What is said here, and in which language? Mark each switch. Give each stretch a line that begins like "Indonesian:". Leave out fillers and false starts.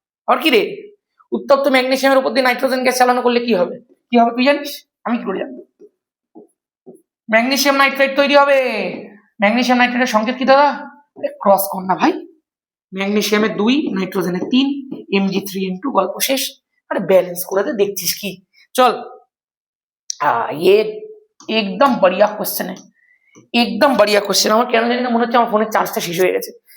Bangla: আর কি রে, উত্তপ্ত ম্যাগনেসিয়ামের উপর দিয়ে নাইট্রোজেন গ্যাস চালানো করলে কি হবে, তুই জানিস, আমি কি করে জানবো। ম্যাগনেসিয়াম নাইট্রেট তৈরি হবে। ম্যাগনেসিয়াম নাইট্রেটের সংকেত কি দাদা, ক্রস কর না ভাই, ম্যাগনেসিয়ামের 2, নাইট্রোজেনের 3, Mg3N2, গল্প শেষ। আরে ব্যালেন্স করে দে, দেখছিস কি, চল।
Hindi: ये एकदम बढ़िया क्वेश्चन है, एकदम बढ़िया क्वेश्चन।
Bangla: আমার কেন জানি না মনে হচ্ছে আমার ফোনের চার্জটা শেষ হয়ে গেছে।